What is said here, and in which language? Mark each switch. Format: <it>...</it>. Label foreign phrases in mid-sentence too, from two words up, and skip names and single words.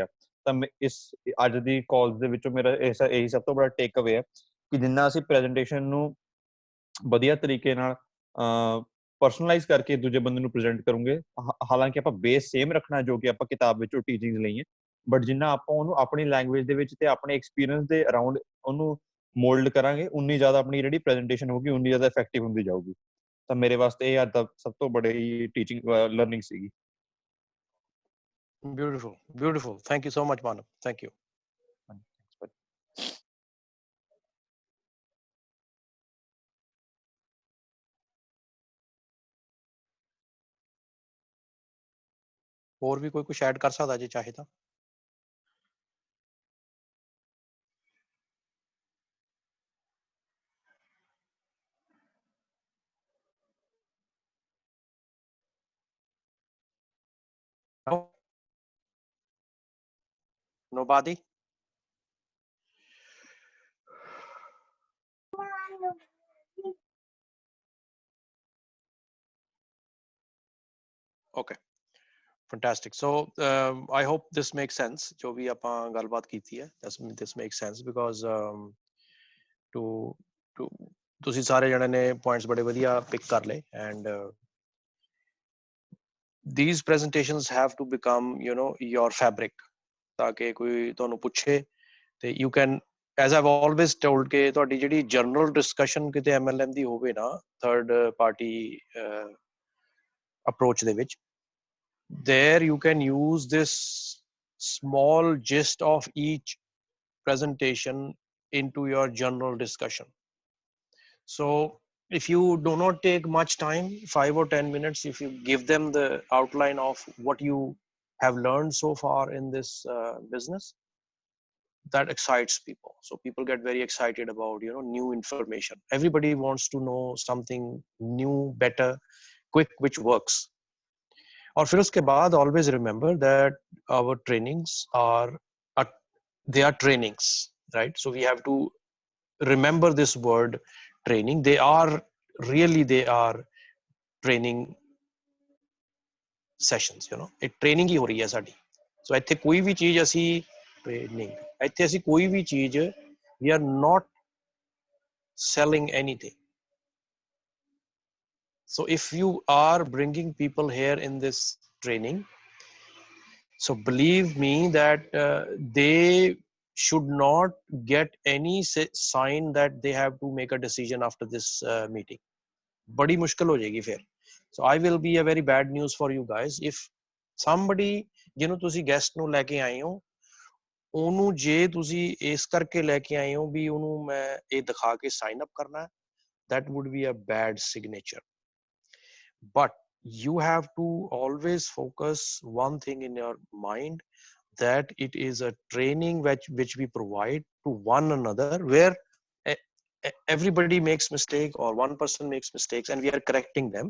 <pa>ਤਾਂ ਇਸ ਅੱਜ ਦੀ ਕਾਲਸ ਦੇ ਵਿੱਚੋਂ ਮੇਰਾ ਇਹੀ ਸਭ ਤੋਂ ਬੜਾ</pa> <en>take away</en> <pa>ਹੈ ਕਿ ਜਿੰਨਾ ਅਸੀਂ ਪ੍ਰੈਜੈਂਟੇਸ਼ਨ ਨੂੰ ਵਧੀਆ ਤਰੀਕੇ ਨਾਲ ਪਰਸਨਲਾਈਜ਼ ਕਰਕੇ ਦੂਜੇ ਬੰਦੇ ਨੂੰ ਪ੍ਰੈਜ਼ੈਂਟ ਕਰੂੰਗੇ, ਹਾਲਾਂਕਿ ਆਪਾਂ ਬੇਸ ਸੇਮ ਰੱਖਣਾ ਜੋ ਕਿ ਆਪਾਂ ਕਿਤਾਬ ਵਿੱਚੋਂ ਟੀਚਿੰਗਸ ਲਈਆਂ, ਬਟ ਜਿੰਨਾ ਆਪਾਂ ਉਹਨੂੰ ਆਪਣੀ ਲੈਂਗੁਏਜ ਦੇ ਵਿੱਚ ਤੇ ਆਪਣੇ ਐਕਸਪੀਰੀਅੰਸ ਦੇ ਅਰਾਊਂਡ ਉਹਨੂੰ ਮੋਲਡ ਕਰਾਂਗੇ, ਉਨੀ ਜ਼ਿਆਦਾ ਆਪਣੀ ਜਿਹੜੀ ਪ੍ਰੈਜੈਂਟੇਸ਼ਨ ਹੋਊਗੀ ਉਨੀ ਜ਼ਿਆਦਾ ਇਫੈਕਟਿਵ ਹੁੰਦੀ ਜਾਊਗੀ. ਤਾਂ ਮੇਰੇ ਵਾਸਤੇ ਇਹ ਅੱਜ ਦਾ ਸਭ ਤੋਂ ਬੜੀ</pa> <en>teaching learning</en> <pa>ਸੀਗੀ.</pa> <en>Beautiful, beautiful. Thank you so much, Manav. Thank you.</en> <hi>और भी कोई कुछ ऐड कर सकता जी चाहे तो.</hi> <en>No? Nobody? Okay. Fantastic. So I hope this makes sense.</en> <hi>जो भी</hi> <pa>ਆਪਾਂ ਗੱਲਬਾਤ ਕੀਤੀ ਹੈ,</pa> <en>this makes sense because to</en> <pa>ਤੁਸੀਂ ਸਾਰੇ ਜਣੇ ਨੇ points ਬੜੇ ਵਧੀਆ ਪਿਕ ਕਰ ਲਏ,</pa> <en>and these presentations have to become, you know, your fabric.</en> <pa>ਤਾਕਿ ਕੋਈ ਤੁਹਾਨੂੰ ਪੁੱਛੇ ਤੇ</pa> <en>you can, as I've always told,</en> <pa>ਕਿ ਤੁਹਾਡੀ ਜਿਹੜੀ</pa> <en>general discussion</en> <pa>ਕਿਤੇ MLM ਦੀ ਹੋਵੇ ਨਾ,</pa> <en>third party approach</en> <pa>ਦੇ ਵਿੱਚ,</pa> <en>there you can use this small gist of each presentation into your general discussion. So if you do not take much time, 5 or 10 minutes, if you give them the outline of what you have learned so far in this business, that excites people. So people get very excited about, you know, new information. Everybody wants to know something new, better, quick, which works.</en> <hi>और फिर उसके बाद</hi> <en>always remember that our trainings are they are trainings, right? So we have to remember this word training. They are training sessions, you know.</en> <hi>एक training ही हो रही है साडी.</hi> <pa>So ਇੱਥੇ ਕੋਈ ਵੀ ਚੀਜ਼ ਅਸੀਂ training, ਇੱਥੇ ਅਸੀਂ ਕੋਈ ਵੀ ਚੀਜ਼</pa> <en>we are not selling anything. So if you are bringing people here in this training, so believe me that they should not get any sign that they have to make a decision after this meeting.</en> <hi>बड़ी मुश्किल हो जाएगी फिर.</hi> <en>So I will be a very bad news for you guys if somebody</en> <pa>ਜਿਹਨੂੰ ਤੁਸੀਂ guest ਨੂੰ ਲੈ ਕੇ ਆਏ ਹੋ ਉਹਨੂੰ ਜੇ ਤੁਸੀਂ ਇਸ ਕਰਕੇ ਲੈ ਕੇ ਆਏ ਹੋ ਵੀ ਉਹਨੂੰ ਮੈਂ ਇਹ ਦਿਖਾ ਕੇ</pa> <en>sign up</en> <pa>ਕਰਨਾ ਹੈ,</pa> <en>that would be a bad signature. But you have to always focus one thing in your mind, that it is a training which we provide to one another, where everybody makes mistake or one person makes mistakes and we are correcting them.</en>